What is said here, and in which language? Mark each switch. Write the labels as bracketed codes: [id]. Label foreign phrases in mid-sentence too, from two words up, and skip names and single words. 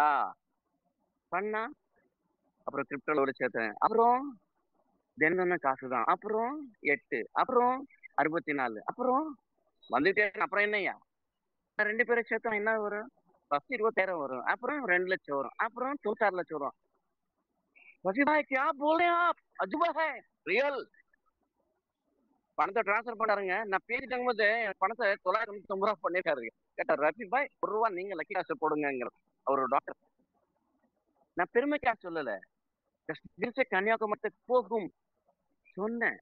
[ta] பண்ணா அப்புறம் கிரிப்டோல சேர்த்தேன். அப்புறம் தினம் காசுதான். அப்புறம் 8, அப்புறம் 64, அப்புறம் வந்துட்டே. அப்புறம் என்னையா 2 பேரும் சேர்த்தா என்ன வரும்? ஃபர்ஸ்ட் 20,000 வரும், அப்புறம் 2 லட்சம் வரும், அப்புறம் 96 லட்சம் வரும். [hi] क्या बोल रहे हैं आप? अजूबा है, रियल. [ta] பணத்தை டிரான்ஸ்பர் பண்ணாருங்க. நான் பேசி தங்கும்போது பணத்தை 999 ரூபா பண்ணிருக்காரு. கேட்டா ரஃபி பாய் ₹1 நீங்க லக்கி காசு போடுங்கிற அவர் டாக்டர். நான் பெருமைக்கா சொல்லல, கன்னியாகுமரி போகும் சொன்னேன்.